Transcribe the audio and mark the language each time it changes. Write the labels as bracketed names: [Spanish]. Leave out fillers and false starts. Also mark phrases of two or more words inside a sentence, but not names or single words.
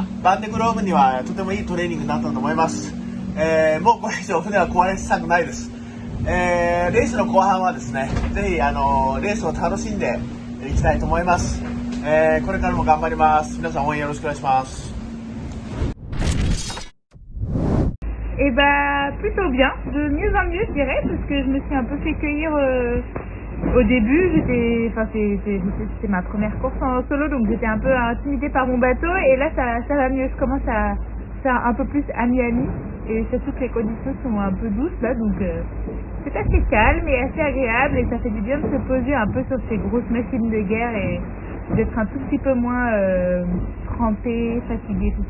[Japanese] バンデグローブにはとてもいいトレーニングになったと思います。もうこれ以上船は壊れしたくないです。レースの後半はですね、ぜひレースを楽しんでいきたいと思います。これからも頑張ります。皆さん応援よろしくお願いします。 [French] Et bah plutôt bien, de mieux en mieux je dirais, parce que je me suis un peu fait cueillir au début. C'était ma première course en solo, donc j'étais un peu intimidée par mon bateau, et là ça va mieux, je commence à faire un peu plus ami-ami, et surtout que les conditions sont un peu douces là, donc c'est assez calme et assez agréable, et ça fait du bien de se poser un peu sur ces grosses machines de guerre et d'être un tout petit peu moins trempé, fatigué, tout ça.